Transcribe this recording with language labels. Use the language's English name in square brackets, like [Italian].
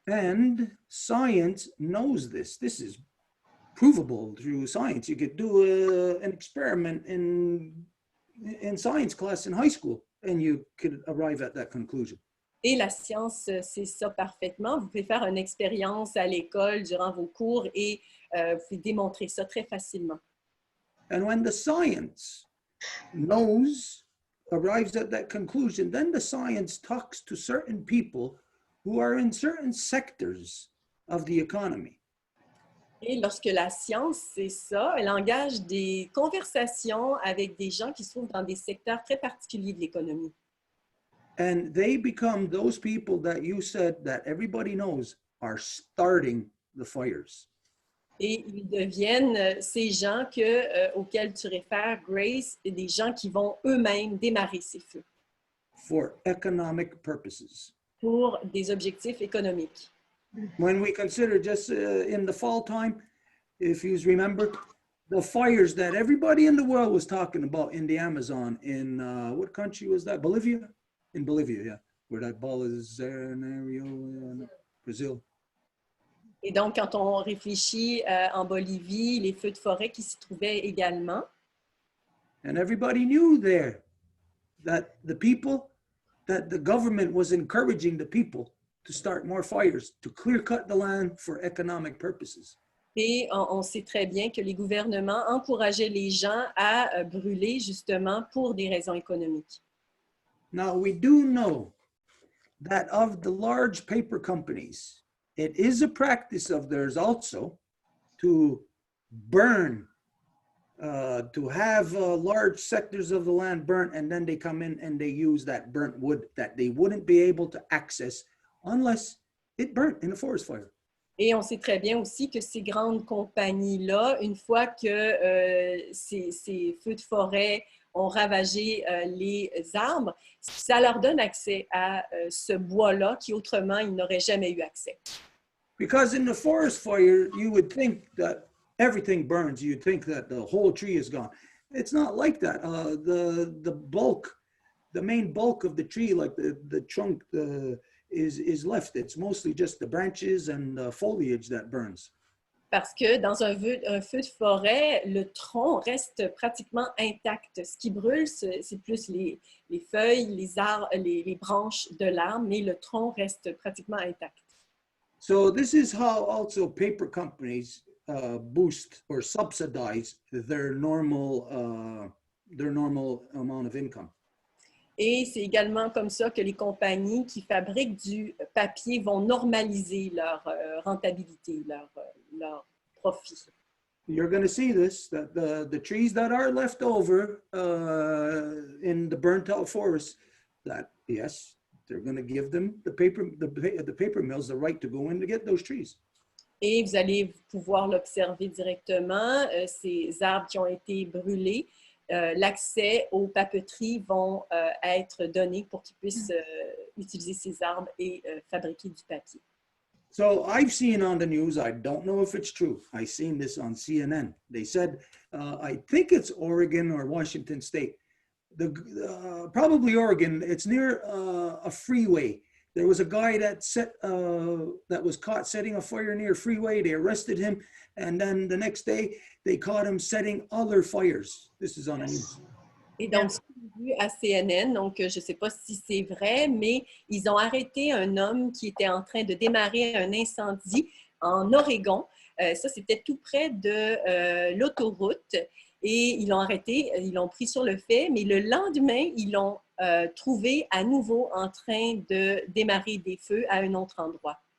[English] And science knows this. This is provable through science. You could do an experiment in science class in high school, and you could arrive at that conclusion. [French] Et la science, c'est ça parfaitement. Vous pouvez faire une expérience à l'école durant vos cours et vous pouvez démontrer ça très facilement. [English] And when the science knows arrives at that conclusion, then the science talks to certain people who are in certain sectors of the economy. [French] Et lorsque la science, c'est ça, elle engage des conversations avec des gens qui se trouvent dans des secteurs très particuliers de l'économie. [English] And they become those people that you said that everybody knows are starting the fires. [French] Et ils deviennent ces gens auxquels tu réfères, Grace, et des gens qui vont eux-mêmes démarrer ces feux [English] For economic purposes. [French] pour des objectifs économiques. [English] When we consider just in the fall time, if you remember, the fires that everybody in the world was talking about in the Amazon, in what country was that? Bolivia? In Bolivia, yeah, where that Bolsonaro, Brazil. [French] Et donc, quand on réfléchit en Bolivie, les feux de forêt qui s'y trouvaient également. [English] And everybody knew there that the government was encouraging the people to start more fires, to clear cut the land for economic purposes. [French] Et on sait très bien que les gouvernements encourageaient les gens à brûler justement pour des raisons économiques. [English] Now, we do know that of the large paper companies, it is a practice of theirs also to burn, to have large sectors of the land burnt, and then they come in and they use that burnt wood that they wouldn't be able to access unless it burnt in a forest fire. [French] Et on sait très bien aussi que ces grandes compagnies-là, une fois que ces feux de forêt ont ravagé les arbres, ça leur donne accès à ce bois-là qui autrement, ils n'auraient jamais eu accès. [English] Because in the forest fire, you would think that everything burns. You'd think that the whole tree is gone. It's not like that. The bulk, the main bulk of the tree, like the trunk, is left. It's mostly just the branches and the foliage that burns. [French] Parce que dans un feu de forêt, le tronc reste pratiquement intact. Ce qui brûle, c'est plus les feuilles, les branches de l'arbre, mais le tronc reste pratiquement intact. [English] So this is how also paper companies boost or subsidize their normal amount of income. [French] Et c'est également comme ça que les compagnies qui fabriquent du papier vont normaliser leur rentabilité, leur profit. [English] You're going to see this, that the trees that are left over in the burnt out forest, that yes, they're going to give them the paper mills the right to go in to get those trees. [French] Et vous allez pouvoir l'observer directement, ces arbres qui ont été brûlés, l'accès aux papeteries vont être donné pour qu'ils puissent utiliser ces arbres et fabriquer du papier. [English] So I've seen on the news, I don't know if it's true, I've seen this on CNN. They said, I think it's Oregon or Washington State, probably Oregon, it's near a freeway. There was a guy that was caught setting a fire near a freeway. They arrested him, and then the next day, they caught him setting other fires. This is on the news. [French] Et donc, j'ai vu à CNN, donc je ne sais pas si c'est vrai, mais ils ont arrêté un homme qui était en train de démarrer un incendie en Oregon. Ça, c'était tout près de l'autoroute. Et ils l'ont arrêté, ils l'ont pris sur le fait, mais le lendemain, ils l'ont trouvé à nouveau en train de démarrer des feux à un autre endroit.